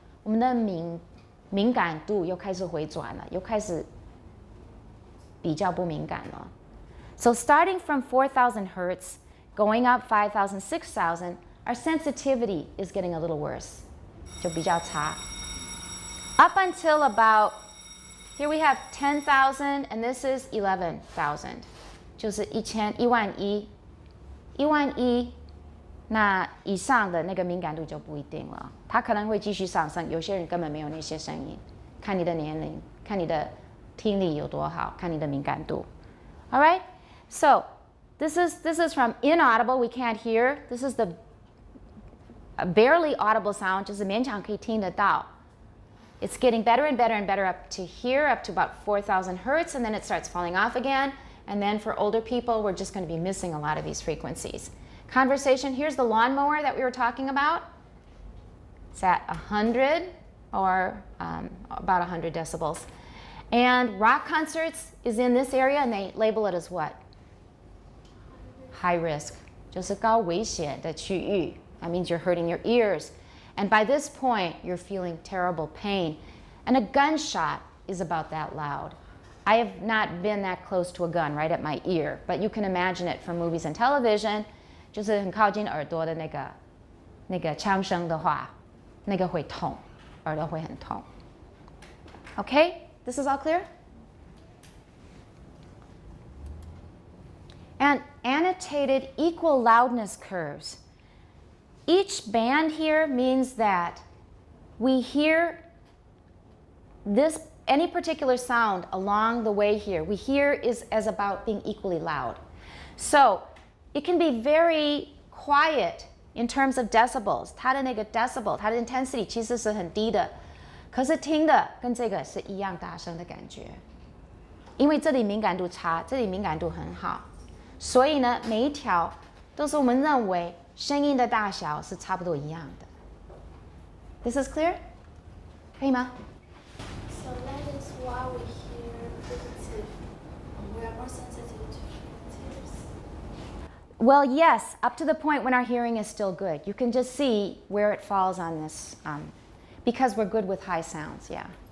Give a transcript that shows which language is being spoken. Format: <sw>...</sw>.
<zh>我们的敏感度又开始回转了，又开始比较不敏感了。</zh> <en>So starting from 4,000 hertz, going up 5,000, 6,000, our sensitivity is getting a little worse.</en> <zh>就比较差.</zh> <en>Up until about, here we have 10,000 and this is 11,000.</en> <zh>就是1,000,000,000,000,000,000,000,那以上的那个敏感度就不一定了，它可能会继续上升。有些人根本没有那些声音，看你的年龄，看你的听力有多好，看你的敏感度。</zh> <en>All right, so this is from inaudible, we can't hear. This is the barely audible sound,</en> <zh>就是勉强可以听得到。</zh> <en>It's getting better and better and better up to here, up to about 4,000 hertz, and then it starts falling off again. And then for older people, we're just going to be missing a lot of these frequencies. Conversation, here's the lawnmower that we were talking about. It's at 100 or about 100 decibels. And rock concerts is in this area and they label it as what? High risk.</en> <zh>就是高危险的区域.</zh> <en>That means you're hurting your ears. And by this point, you're feeling terrible pain. And a gunshot is about that loud. I have not been that close to a gun right at my ear, but you can imagine it from movies and television.</en> <zh>就是很靠近耳朵的那个枪声的话，那个会痛，耳朵会很痛。</zh> <en>Okay, this is all clear? And annotated equal loudness curves. Each band here means that we hear any particular sound along the way here. We hear is as about being equally loud. So it can be very quiet in terms of decibels.</en> <zh>它的那个 decibel, 它的 intensity 其实是很低的，可是听的跟这个是一样大声的感觉。因为这里敏感度差，这里敏感度很好，所以呢，每一条都是我们认为声音的大小是差不多一样的。</zh> <en>This is clear?</en> <zh>可以吗？</zh> <en>So that is why we hear repetitive. We are more sensitive to repetitives. Well, yes, up to the point when our hearing is still good. You can just see where it falls on this, because we're good with high sounds, yeah.</en>